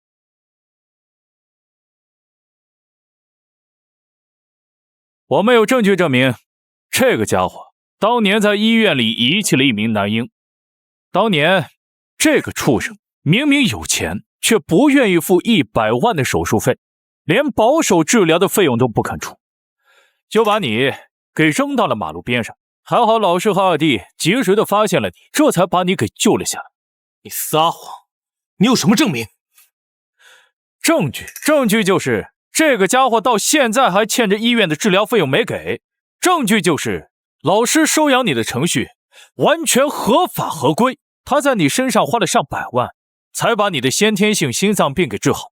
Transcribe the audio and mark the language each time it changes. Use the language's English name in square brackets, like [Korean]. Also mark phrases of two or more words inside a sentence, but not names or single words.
[Chinese] 我们有证据证明，这个家伙当年在医院里遗弃了一名男婴。当年这个畜生明明有钱，却不愿意付100万的手术费，连保守治疗的費用都不肯出，就把你給扔到了馬路邊上。還好老師和二弟及時的發現了你，這才把你給救了下來。你撒謊！你有什麼證明？證據就是這個家伙到現在還欠着醫院的治療費用沒給。證據就是老師收養你的程序完全合法合規，他在你身上花了上百萬，才把你的先天性心臟病給治好。